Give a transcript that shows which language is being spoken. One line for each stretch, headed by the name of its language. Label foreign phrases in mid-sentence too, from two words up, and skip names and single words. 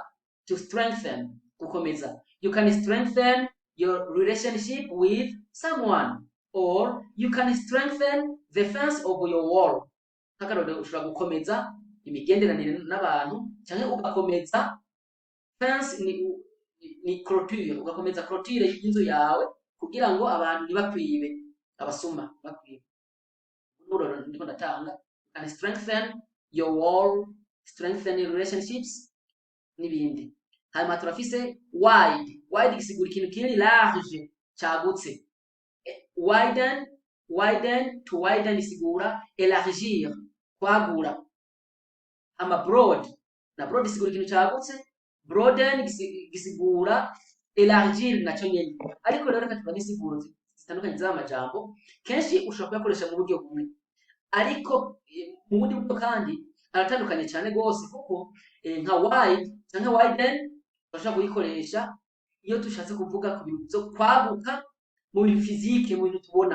English: To strengthen, gukomeza. You can strengthen your relationship with someone, or you can strengthen the fence of your wall.
Rundi: Nk'akarorero ushobora gukomeza imigenderanire n'abantu canke ugakomeza fence ni clôture, ugakomeza clôture y'inzu yawe kugira ngo abantu ntibakwibe, abasuma bakwibe. Uroro ndiko ndatanga.
English: You can strengthen your wall, strengthen your relationships n'ibindi.
Rundi: Hanyuma turafise wide. Wide gisigura ikintu kiri large cyagutse.
English: Widen to widen
Rundi: isigura élargir, kwagura. Hama broad, na broad isigura ikintu cyagutse. Broaden gisigura élargir naco nyene. Ariko rero reka tuvuge isiguro zitandukanye z'amajambo. Kenshi ushobora kuyakoresha mu buryo bumwe, ariko mu bundi buryo kandi aratandukanye cyane gose, kuko nka wide canke widen bashaka kuyikoresha iyo tushatse kuvuga ku bintu byo kwaguka mu bintu physique, mu bintu tubona.